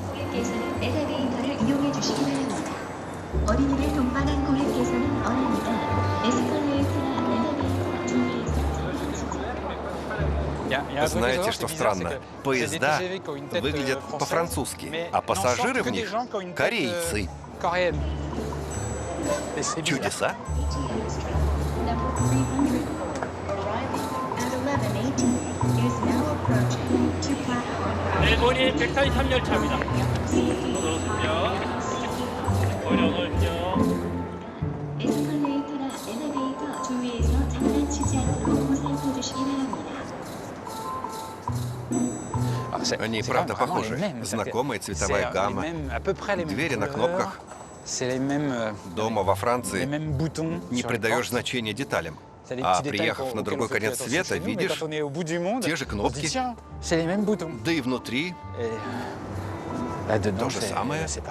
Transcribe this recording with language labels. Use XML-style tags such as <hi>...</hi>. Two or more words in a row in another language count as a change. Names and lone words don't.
<ru>Знаете, что странно? Поезда выглядят по-французски, а пассажиры в них — корейцы. Чудеса?</ru> <ko>일본이 143열차입니다. 어서오십시오. 에스컬레이터나 엘리베이터 주위에서 장난치지 않도록 보살펴 주시기 바랍니다.</ko> <ru>Они правда похожи. Знакомая цветовая гамма, двери на кнопках. Дома во Франции не придаешь значения деталям. А приехав на другой конец света, видишь те же кнопки, да и внутри то же самое.</ru>